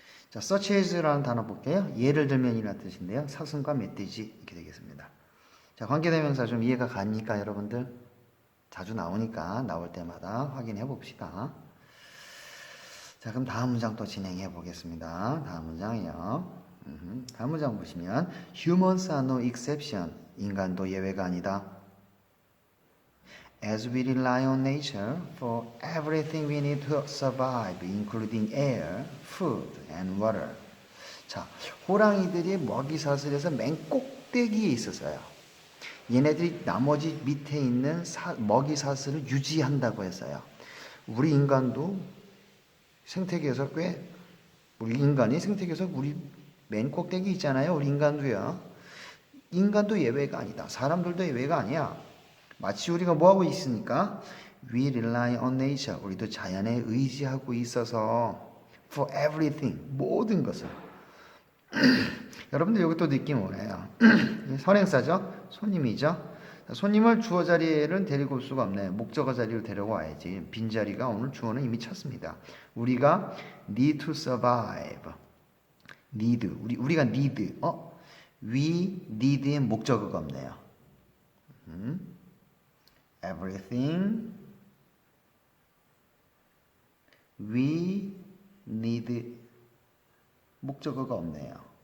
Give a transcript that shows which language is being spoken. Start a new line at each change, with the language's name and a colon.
Korean: 자, such as라는 단어 볼게요. 예를 들면이라는 뜻인데요. 사슴과 멧돼지 이렇게 되겠습니다. 자, 관계대명사 좀 이해가 가니까 여러분들 자주 나오니까 나올 때마다 확인해 봅시다. 자, 그럼 다음 문장 또 진행해 보겠습니다. 다음 문장이요. 다음 문장 보시면
English: Humans are no exception.
Korean: 인간도 예외가 아니다.
English: As we rely on nature for everything we need to survive, including air, food, and water.
Korean: 자, 호랑이들이 먹이 사슬에서 맨 꼭대기에 있어서요. 얘네들이 나머지 밑에 있는 먹이 사슬을 유지한다고 했어요. 우리 인간도 생태계에서 우리 인간이 생태계에서 우리 맨 꼭대기 있잖아요. 우리 인간도요. 인간도 예외가 아니다. 사람들도 예외가 아니야. 마치 우리가 뭐하고 있으니까
English: We rely on nature.
Korean: 우리도 자연에 의지하고 있어서
English: for everything.
Korean: 모든 것을. 여러분들 여기 또 느낌 오네요. 선행사죠. 손님이죠. 손님을 주어 자리에는 데리고 올 수가 없네. 목적어 자리로 데려고 와야지. 빈자리가 오늘 주어는 이미 찼습니다. 우리가
English: need to survive.
Korean: 우리가 need.
English: we need
Korean: 의 목적어가 없네요. everything
English: we need
Korean: 목적어가 없네요.